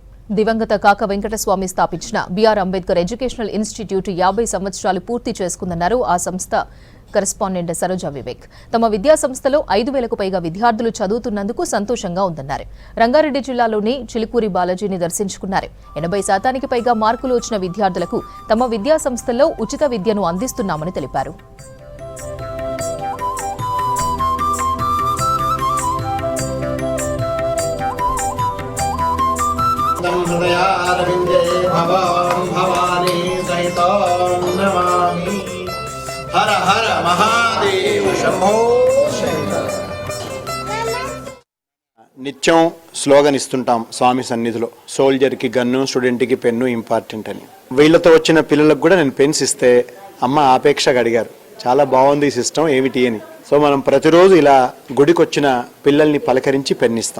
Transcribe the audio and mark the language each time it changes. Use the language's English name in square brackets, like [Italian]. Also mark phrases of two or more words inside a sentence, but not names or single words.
[Telugu] దివంగత కాక వెంకటస్వామి స్థాపించిన బిఆర్ అంబేద్కర్ ఎడ్యుకేషనల్ ఇన్స్టిట్యూట్ 50 సంవత్సరాలు పూర్తి చేసుకుందన్నారు ఆ సంస్థ కరెస్పాండెంట్ సరోజా వివేక్. తమ విద్యా సంస్థలో 5,000కు పైగా విద్యార్థులు చదువుతున్నందుకు సంతోషంగా ఉందన్నారు. రంగారెడ్డి జిల్లాలోని చిలుకూరి బాలాజీని దర్శించుకున్నారు. 80% పైగా మార్కులు వచ్చిన విద్యార్థులకు తమ విద్యా సంస్థల్లో ఉచిత విద్యను అందిస్తున్నామని తెలిపారు. [Sanskrit] हृदयारविन्दे भवां भवानी सहितं नमामि हर हर महादेव शंभो शंकर. [Telugu] నిత్యం స్లోగన్ ఇస్తుంటాం స్వామి సన్నిధిలో, సోల్జర్కి గన్ను, స్టూడెంట్కి పెన్ను ఇంపార్టెంట్ అని. వీళ్ళతో వచ్చిన పిల్లలకు కూడా నేను పెన్స్ ఇస్తే అమ్మ ఆపేక్షగా అడిగారు, చాలా బాగుంది ఈ సిస్టమ్ ఏమిటి అని. సో మనం ప్రతిరోజు ఇలా గుడికి వచ్చిన పిల్లల్ని పలకరించి పెన్నిస్తాం.